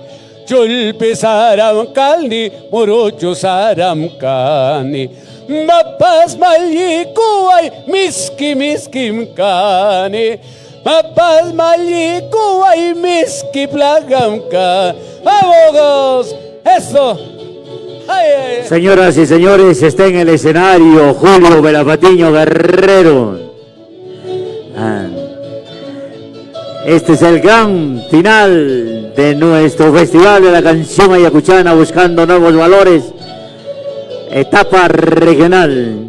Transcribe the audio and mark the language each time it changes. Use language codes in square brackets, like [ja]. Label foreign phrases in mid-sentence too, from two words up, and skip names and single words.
[qu] Chulpe saram kalni, morocho saram kani. Mapas malikuay, miski miskim kani. Mapas malikuay, miski plagam kani. [es] ¡Vamos! ¡Eso! Ay, ay, ay. Señoras y señores, está en el escenario Julio Belapatiño Guerrero. Este es el gran final de nuestro Festival de la Canción Ayacuchana, buscando nuevos valores, etapa regional.